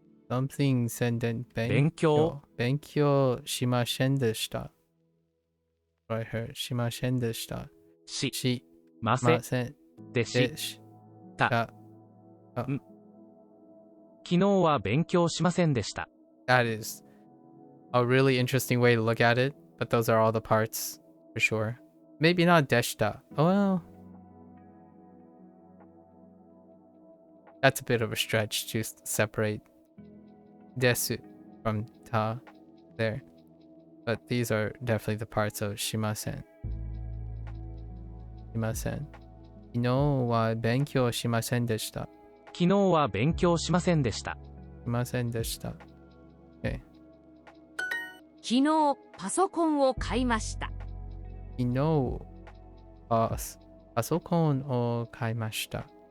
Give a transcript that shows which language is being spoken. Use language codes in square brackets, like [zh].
[en] something sentence [ja] 勉強しませんでした。 [en] I heard [ja] しませんでした。しませんでした。昨日は勉強しませんでした。 [en] That is a really interesting way to look at it, but those are all the parts for sure. Maybe not [ja] でした。 [en] Oh well. That's a bit of a stretch to separate desu from ta there. But these are definitely the parts of [ja] しません。しません。昨日は勉強しませんでした。昨日は勉強しませんでした。しませんでした。Okay. 昨日パソコンを買いました。昨日パソコンを買いました。